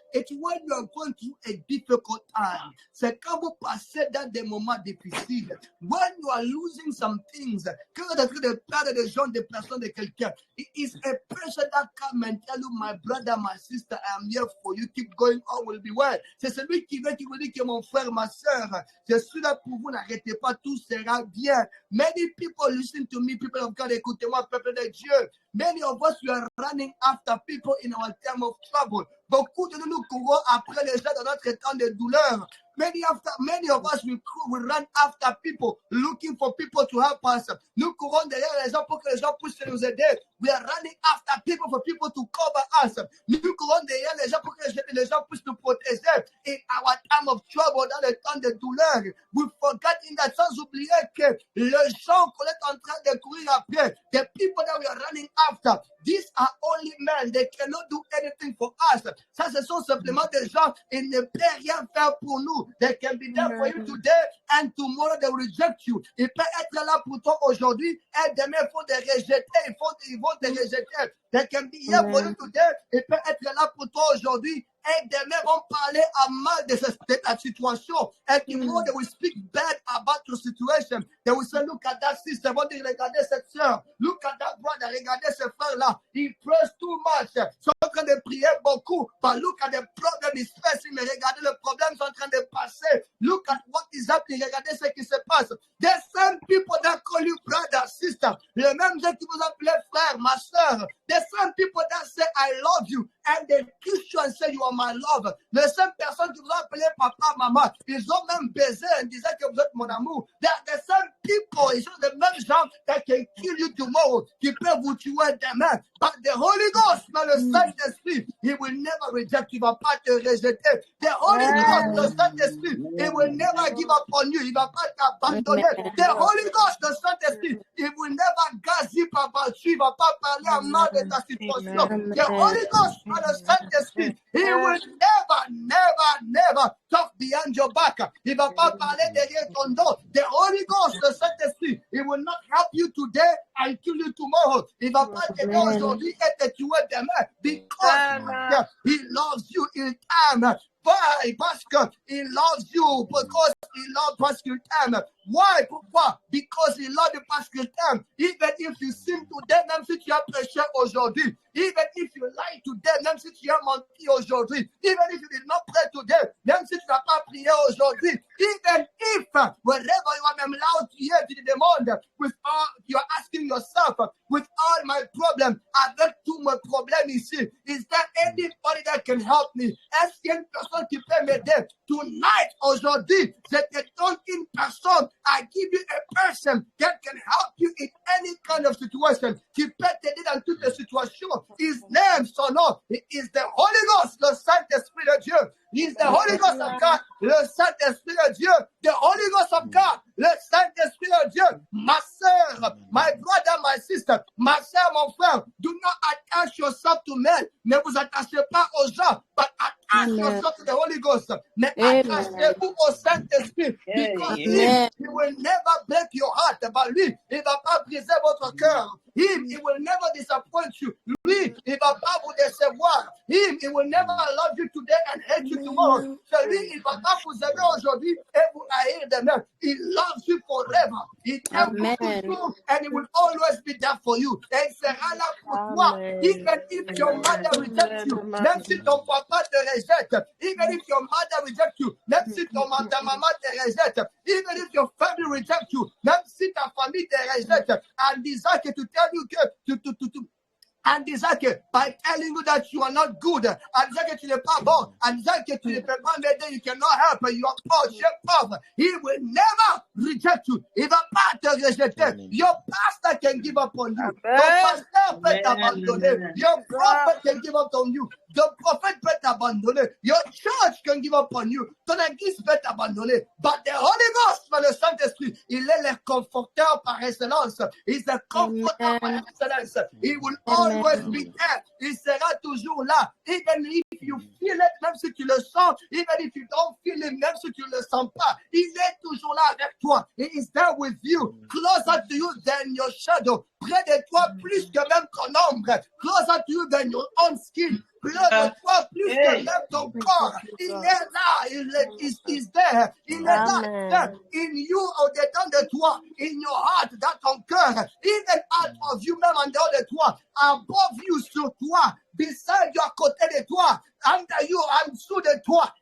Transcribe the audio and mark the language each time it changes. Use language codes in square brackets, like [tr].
[en] It's when you are going through a difficult time. [fr] C'est quand vous passez dans des moments difficiles. [en] When you are losing some things. [fr] Quand vous êtes en train de perdre des gens, des personnes, de quelqu'un. [en] It is a person that come and tell you, my brother, my sister, I am here for you. Keep going, all will be well. [fr] C'est celui qui veut, qui vous dit que mon frère, ma soeur, je suis là pour vous, n'arrêtez pas, tout sera bien. [en] Many people listen to me, people of God, [fr] écoutez-moi, peuple de Dieu. [en] Many of us were running after people in our time of trouble. [fr] Beaucoup de nous courons après les gens dans notre temps de douleur. [en] Many of us we run after people, looking for people to help us. [fr] Nous courons derrière les gens pour que les gens puissent nous aider. [en] We are running after people for people to cover us. [fr] Nous courons derrière les gens pour que les gens puissent nous protéger. [en] In our time of trouble, [fr] dans le temps de douleur, [en] we forget in that, [fr] sans oublier que les gens qu'on est en train de courir après, [en] the people that we are running after, these are only men. They cannot do anything for us. [fr] Ça, ce sont simplement des gens, ils ne peuvent rien faire pour nous. [en] They can be there for you today and tomorrow they will reject you. [fr] Ils peuvent être là pour toi aujourd'hui et demain ils vont te rejeter. Ils vont te rejeter. [en] They can be here for you today. [fr] Ils peuvent être là pour toi aujourd'hui et demain vont parler à mal de ta situation. [en] And tomorrow they will speak bad about your situation. They will say, look at that sister. [fr] Ils vont dire, regardez cette soeur. [en] Look at that brother. [fr] Regardez ce frère-là. [en] He prays too much. [fr] Ils sont en train de prier beaucoup. [en] But look at the problem is facing. [fr] Mais regardez le problème sont en train de passer. [en] Look at what is happening. [fr] Regardez ce qui se passe. [en] The same people that call you brother, sister. [fr] Les mêmes gens qui vous appellent frère, ma soeur. [en] The same people that say I love you. And they kiss you and say you are my love. [fr] Les same personnes qui vous ont appelé papa, maman. Ils ont même baisé en disant que vous êtes mon amour. [en] They are the same people. [fr] Ils sont les mêmes gens [en] that can kill you tomorrow. [fr] Qui peuvent vous tuer demain. [en] But the Holy Ghost, dans le Saint-Esprit, He will never reject you. [fr] Il ne va pas te rejeter. [en] The Holy Ghost, le Saint-Esprit, He will never give up on you. [fr] Il ne va pas t'abandonner. [en] The Holy Ghost, [fr] le Saint-Esprit, [en] He will never gossip about you. [fr] Il ne va pas parler à mal de ta situation. [en] The Holy Ghost, le Saint-Esprit, He will never talk behind your back. [fr] Il ne va pas parler derrière ton dos. [en] The Holy Ghost, le Saint-Esprit, He will not help you today and kill you tomorrow. [fr] Il ne va pas t'aider aujourd'hui et te tuer demain. [en] Because He loves you in time. Why? [fr] Parce que [en] He loves you. Because He loves [fr] parce qu'il t'aime. [en] Why? [fr] Pourquoi? [en] Because He loves you [fr] parce qu'il t'aime. [en] Even if you sin today, [fr] même si tu as péché aujourd'hui. [en] Even if you lie today, [fr] même si tu as menti aujourd'hui. [en] Even if you did not pray today, [fr] même si tu n'as pas prié aujourd'hui. [en] Even if, wherever you are, [fr] même là où tu es, tu te demandes, [en] with all, you are asking yourself, with all my problems, [fr] avec tous mes problèmes ici, [en] is there anybody that can help me? [fr] Est-ce qu'il y a une personne qui peut m'aider? [en] Tonight, [fr] aujourd'hui, je te donne une personne. [en] I give you a person that can help you in any kind of situation. [fr] Qui peut t'aider dans toutes les situations. [en] His name, [fr] son nom, [en] is the Holy Ghost, [fr] le Saint-Esprit de Dieu. [en] He is the Holy Ghost of God, [fr] le Saint-Esprit de Dieu. [en] The Holy Ghost of God, le Saint-Esprit de Dieu. [fr] Ma sœur, [en] my brother, my sister, [fr] ma sœur, mon frère, [en] do not attach yourself to men. [fr] Ne vous attachez pas aux gens, [en] but attach yourself to the Holy Ghost. [fr] Mais attachez-vous au Saint-Esprit. [en] Because He will never break your heart. [fr] But lui, il ne va pas briser votre cœur. [en] He will never disappoint you. [fr] Lui, il ne va pas vous décevoir. [en] He will never love you today and hate you tomorrow. [fr] So lui, il ne va pas vous aimer aujourd'hui et vous haïr demain. [en] He loves you forever. He can you and He will always be there for you. [fr] Et il sera là pour toi. [en] Even if your mother rejects you, [fr] même si ton papa te rejette, even if your mother rejects you, même si ta maman te rejette, [en] even if your family rejects you, [fr] même si ta famille te rejette, en disant que tu tell you que en disant que, [en] by telling you that you are not good, [fr] en disant que tu n'es pas bon, en disant que tu ne peux pas m'aider, [en] you cannot help, you are poor, [fr] tu es pauvre. [en] He will never reject you. [fr] Il ne va pas te rejeter. [en] Your pastor can give up on you. [fr] Ton pasteur peut t'abandonner. [en] Your prophet can give up on you. [fr] Ton prophète peut t'abandonner. [en] Your church can give up on you. [fr] Ton église peut t'abandonner. [en] But the Holy Ghost, [fr] le Saint-Esprit, il est le conforteur par excellence. [en] He is the comforter [fr] par excellence. [en] He will always be there. [fr] Il sera toujours là. [en] Even if you feel it, [fr] même si tu le sens. [en] Even if you don't feel it, [fr] même si tu le sens pas. Il est toujours là avec toi. [en] He is there with you. Closer to you than your shadow. [fr] Près de toi plus que même ton ombre. [en] Closer to you than your own skin. [fr] Près de toi plus que même ton corps. Il est là. Il est [en] there. [fr] Il est là. [en] In you, [fr] au-dedans de toi. [en] In your heart, [fr] dans ton cœur. [en] Even out of you, [fr] même en dehors de toi. [en] Above you, [fr] sur toi. [en] beside you, [fr] à côté de toi, [en] under you, [fr] en dessous de toi.